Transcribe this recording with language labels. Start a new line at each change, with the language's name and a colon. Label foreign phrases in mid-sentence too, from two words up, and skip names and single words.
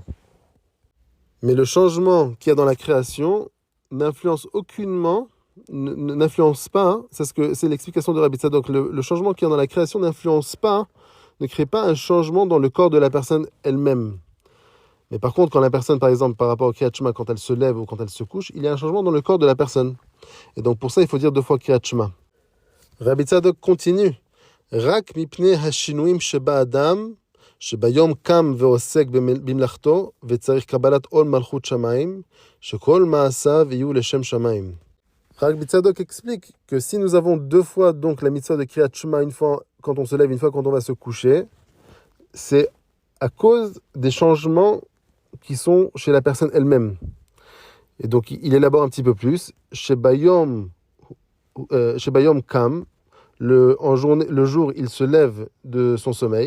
French: Mais le changement qu'il y a dans la création n'influence aucunement, n'influence pas, hein, c'est l'explication de Rabbi Tzadok, le changement qu'il y a dans la création n'influence pas, ne crée pas un changement dans le corps de la personne elle-même. Mais par contre, quand la personne, par exemple, par rapport au
Hebrew: קריאת שמע,
French: quand elle se lève ou quand elle se couche, il y a un changement dans le corps de la personne. Et donc pour ça, il faut dire 2 fois
Hebrew: קריאת שמע. Rabbi Tzadok continue. רק מפני השינויים שבאדם, שביום קם ועוסק במלאכתו וצריך קבלת עול מלכות שמיים, שכל מעשיו יהיו לשם שמיים.
French: Rabbi Tzadok explique que si nous avons 2 fois donc la mitzvah de
Hebrew: קריאת שמע,
French: une fois quand on se lève, une fois quand on va se coucher, c'est à cause des changements qui sont chez la personne elle-même. Et donc il élabore un petit peu plus.
Hebrew: שביום קם,
French: le jour il se lève de son sommeil.